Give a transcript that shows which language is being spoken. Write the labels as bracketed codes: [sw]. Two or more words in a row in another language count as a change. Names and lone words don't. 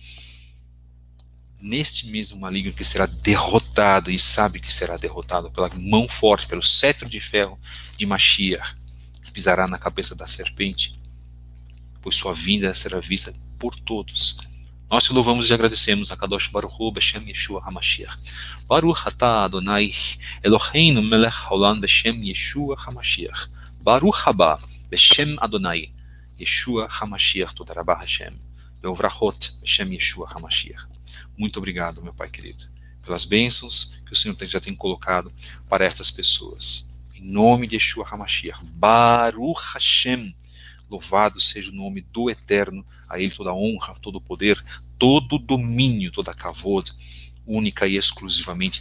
[pt] neste mesmo maligno que será derrotado, e sabe que será derrotado pela mão forte, pelo cetro de ferro de Mashiach, que pisará na cabeça da serpente, pois sua vinda será vista por todos. Nós te louvamos e agradecemos a [he] קדוש ברוך הוא בשם ישוע המשיח. ברוך אתה אדוני אלוהינו מלך העולם בשם ישוע המשיח. ברוך הבא בשם אדוני ישוע המשיח. תודה רבה השם. בברכות בשם ישוע המשיח. [pt] Muito obrigado, meu Pai querido, pelas bênçãos que o Senhor já tem colocado para estas pessoas. Em nome de Yeshua HaMashiach. [he] ברוך השם. [pt] Louvado seja o nome do Eterno, a Ele toda a honra, todo o poder, todo o domínio, toda a kavod, única e exclusivamente.